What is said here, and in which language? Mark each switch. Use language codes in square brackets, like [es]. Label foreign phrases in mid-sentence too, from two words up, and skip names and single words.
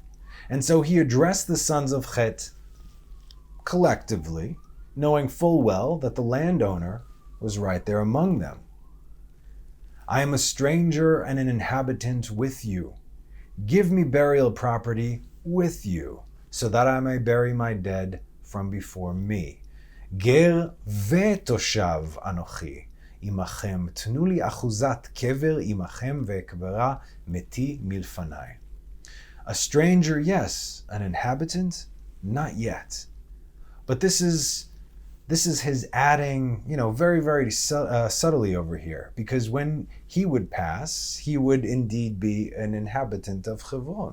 [en] And so he addressed the sons of Chet collectively, knowing full well that the landowner was right there among them. I am a stranger and an inhabitant with you. Give me burial property with you, so that I may bury my dead from before me. [he] גר ותושב אנכי עמכם, תנו לי אחזת קבר עמכם ואקברה מתי מלפני. [en] A stranger, yes. An inhabitant, not yet. But this is his adding, very, very subtly over here. Because when he would pass, he would indeed be an inhabitant of Chevon.